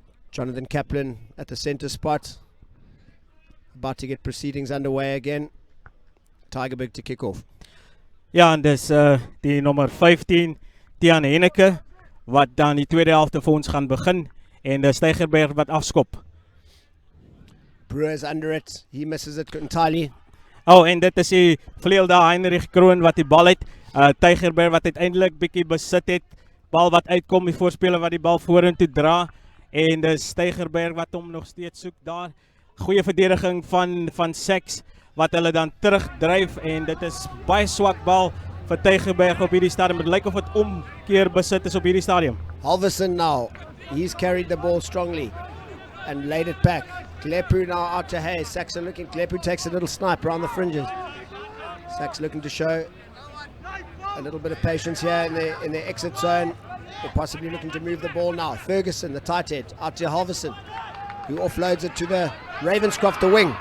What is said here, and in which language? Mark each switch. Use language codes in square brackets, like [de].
[en] Jonathan Kaplan at the centre spot, about to get proceedings underway again. Tygerberg to kick off. [af] Ja, en dis die nummer 15, Tian Henneke, wat dan die tweede helfte vir ons gaan begin, en dis Tygerberg wat afskop. [en] Brewer's under it, he misses it entirely. [af] Oh, en dit is die vleuel daar, Heinrich Kroon wat die bal het, Tygerberg wat uiteindelik bietjie besit het, bal wat uitkom, die voorspeler wat die bal vorentoe dra, en dis Tygerberg wat hom nog steeds soek daar. Goeie verdediging van SACS wat hulle dan terugdryf en dit is baie swak bal vir Tygerberg op hierdie stadium. Het lyk of het omkeer besit is op hierdie stadium. [en] Halverson now, he's carried the ball strongly and laid it back. Glepu now out to Hayes. SACS are looking, Glepu takes a little snipe around the fringes. SACS looking to show a little bit of patience here in the exit zone. They're possibly looking to move the ball now. Ferguson, the tight head, out to Halverson, who offloads it to the Ravenscroft, the wing.